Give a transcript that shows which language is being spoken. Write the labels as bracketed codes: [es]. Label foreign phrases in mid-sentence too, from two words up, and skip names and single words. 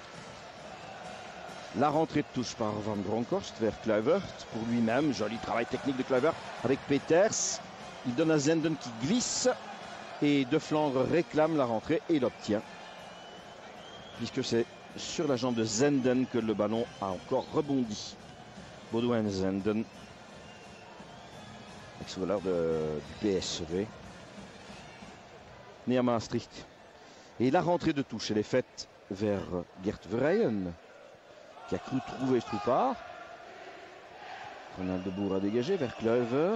[fr] La rentrée de touche par Van Bronckhorst vers Kluivert pour lui-même. Joli travail technique de Kluivert avec Peters. Il donne à Zenden qui glisse. Et De Flandre réclame la rentrée et l'obtient. Puisque c'est sur la jambe de Zenden que le ballon a encore rebondi. Boudewijn Zenden, ex-voleur du PSV, né à Maastricht. Et la rentrée de touche, elle est faite vers Gert Verheyen, qui a cru trouver Stroepar. Ronald Debourg a dégagé vers Kluivert.